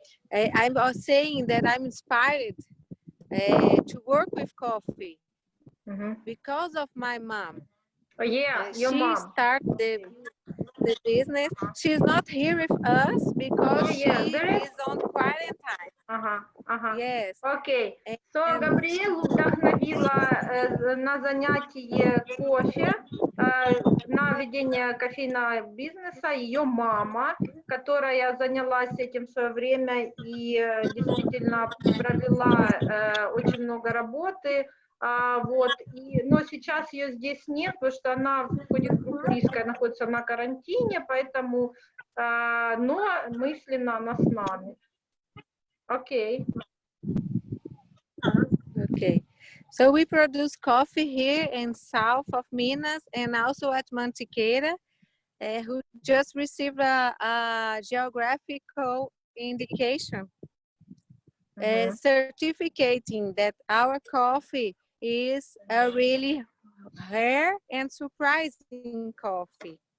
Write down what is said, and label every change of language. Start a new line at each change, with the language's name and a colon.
English: I was saying that I'm inspired to work with coffee because of my mom. Oh yeah, your mom. She started the business. She's not here with us because she is on quarantine. Yes.
Russian: Окей. Габриэлу вдохновила на занятие кофе, на ведение кофейного бизнеса ее мама, которая занялась этим в свое время и действительно провела очень много работы. Вот. Но сейчас ее здесь нет, потому что она входит в группу риска, находится на карантине, поэтому, но мысленно она с нами. Окей.
English: Okay. So we produce coffee here in south of Minas and also at Mantiqueira, who just received a geographical indication certificating that our coffee is a really rare and surprising coffee.